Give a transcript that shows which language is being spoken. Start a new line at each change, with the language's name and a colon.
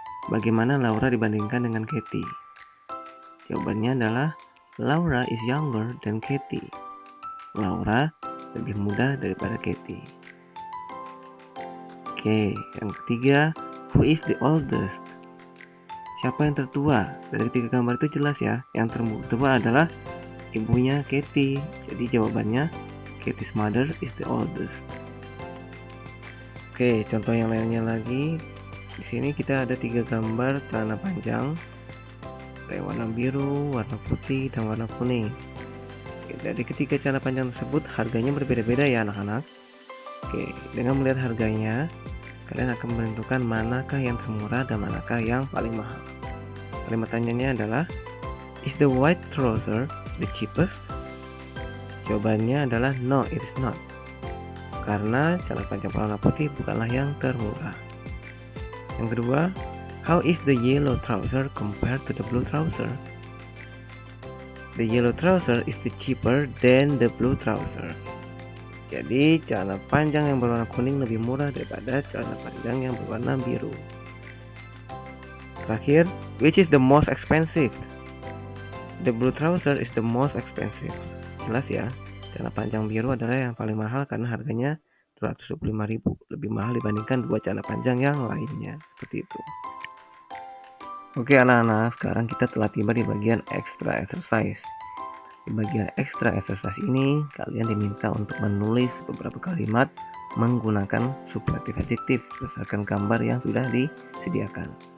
Indonesian: Bagaimana Laura dibandingkan dengan Katy? Jawabannya adalah
English: Laura is younger than Katy.
Indonesian: Laura lebih muda daripada Katy. Oke, yang ketiga,
English: who is the oldest?
Indonesian: Siapa yang tertua? Dari 3 gambar itu jelas ya, yang tertua adalah ibunya Katy. Jadi jawabannya
English: Katy's mother is the oldest.
Indonesian: Oke, contoh yang lainnya lagi. Di sini kita ada 3 gambar celana panjang. Ada warna biru, warna putih, dan warna kuning. Oke, dari ketiga celana panjang tersebut harganya berbeda-beda ya anak-anak. Oke, dengan melihat harganya, kalian akan menentukan manakah yang termurah dan manakah yang paling mahal. Kalimat tanyanya adalah,
English: is the white trouser the cheapest?
Indonesian: Jawabannya adalah
English: no, it is not.
Indonesian: Karena celana panjang warna putih bukanlah yang termurah. Yang kedua,
English: how is the yellow trouser compared to the blue trouser? The yellow trouser is the cheaper than the blue trouser.
Indonesian: Jadi celana panjang yang berwarna kuning lebih murah daripada celana panjang yang berwarna biru.
English: Terakhir, which is the most expensive? The blue trouser is the most expensive.
Indonesian: Jelas ya, celana panjang biru adalah yang paling mahal karena harganya 225.000, lebih mahal dibandingkan 2 celana panjang yang lainnya. Seperti itu. Oke anak-anak, sekarang kita telah tiba di bagian extra exercise. Di bagian extra exercise ini, kalian diminta untuk menulis beberapa kalimat menggunakan superlatif adjektif berdasarkan gambar yang sudah disediakan.